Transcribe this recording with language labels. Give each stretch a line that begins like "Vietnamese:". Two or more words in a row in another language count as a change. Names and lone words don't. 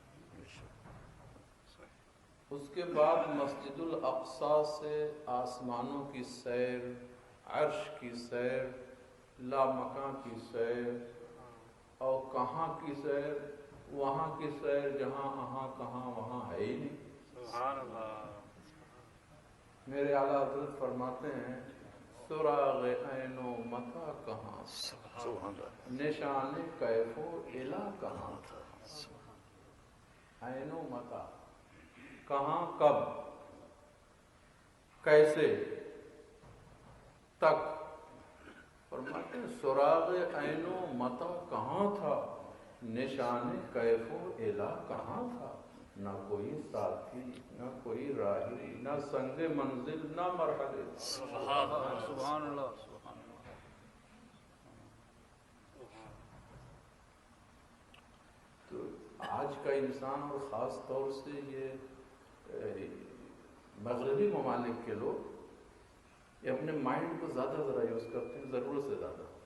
Urdu: اس کے بعد مسجد الاقصی سے آسمانوں کی سیر، عرش کی سیر، لامکاں کی سیر، اور کہاں کی سیر؟ وہاں کی سیر جہاں کہاں وہاں ہے ہی نہیں۔
Arabic: سبحان اللہ۔
Urdu: میرے اعلیٰ حضرت فرماتے ہیں سراغ عین و متا کہاں، نشان کیف و الا کہاں، عین و متا کہاں، کب، کیسے، تک۔ فرماتے ہیں سراغ عین و متا کہاں تھا، نشان کیف و الا کہاں تھا، نہ کوئی ساتھی، نہ کوئی راہی، نہ سنگ منزل، نہ مرحلے۔
Arabic: سبحان اللہ، سبحان اللہ۔
Urdu: تو آج کا انسان اور خاص طور سے یہ مغربی ممالک کے لوگ یہ اپنے مائنڈ کو زیادہ ذرا یوز کرتے ہیں، ضرورت سے زیادہ۔